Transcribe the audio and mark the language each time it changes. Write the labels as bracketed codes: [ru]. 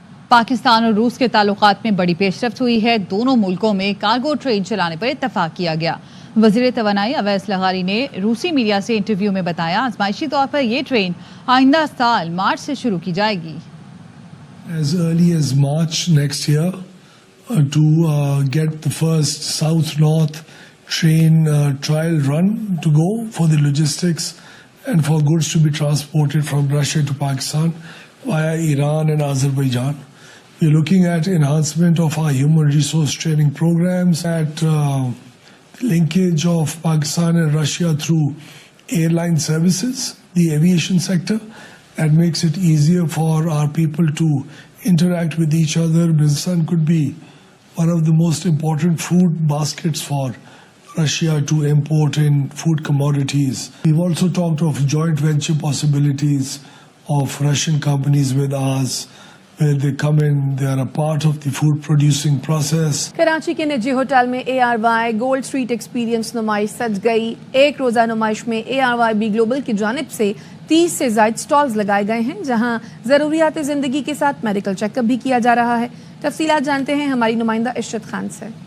[ur] پاکستان اور روس کے تعلقات میں بڑی پیش رفت ہوئی ہے. دونوں ملکوں میں کارگو ٹرین چلانے پر اتفاق کیا گیا. وزیر توانائی اویس لغاری نے روسی میڈیا سے انٹرویو میں بتایا آزمائشی طور پر یہ ٹرین آئندہ سال مارچ سے شروع کی جائے گی. [en] As early as March next year to get the first south-north train trial run to go for the logistics and for goods to be transported from Russia to Pakistan via Iran and Azerbaijan. We're looking at enhancement of our human resource training programs, at linkage of Pakistan and Russia through airline services, the aviation sector, that makes it easier for our people to interact with each other. Pakistan could be one of the most important food baskets for Russia to import in food commodities. We've also talked of joint venture possibilities of Russian companies with ours, where they come in, they are a part of the food producing process. [ur] Karachi کے نجی hotel میں ARY gold street experience نمائش سج گئی. ایک روزہ نمائش میں ARYB گلوبل کی جانب سے 30 سے زائد سٹالز لگائے گئے ہیں جہاں ضروریات زندگی کے ساتھ میڈیکل چیک اپ بھی کیا جا رہا ہے. تفصیلات جانتے ہیں ہماری نمائندہ عشرت خان سے.